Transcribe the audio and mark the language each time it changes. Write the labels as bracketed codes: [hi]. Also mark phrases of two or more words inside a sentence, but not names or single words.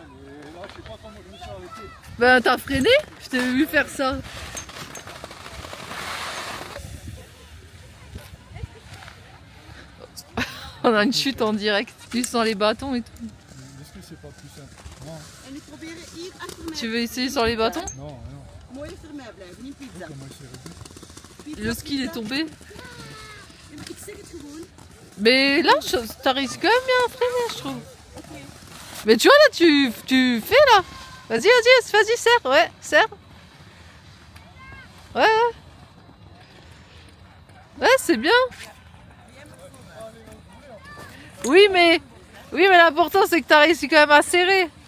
[fr] Ben, t'as freiné. Je t'ai vu faire ça. On a une chute en direct. Tu sens les bâtons et tout. Est-ce que c'est pas plus simple? Non. [nl] En ik probeer hier achter mij. [fr] Tu veux essayer sur les bâtons? Non, non. [nl] Mooi achter mij blijven, niet pizza. [fr] Comment il s'est réduit? Le ski il est tombé. [nl] Ja, maar ik zeg het gewoon. [fr] Mais là, t'arrives quand même bien à freiner, je trouve. Mais tu vois là, tu fais là. Vas-y, serre. Ouais, serre. Ouais, ouais. Ouais, c'est bien. Oui, mais l'important c'est que t'as réussi quand même à serrer.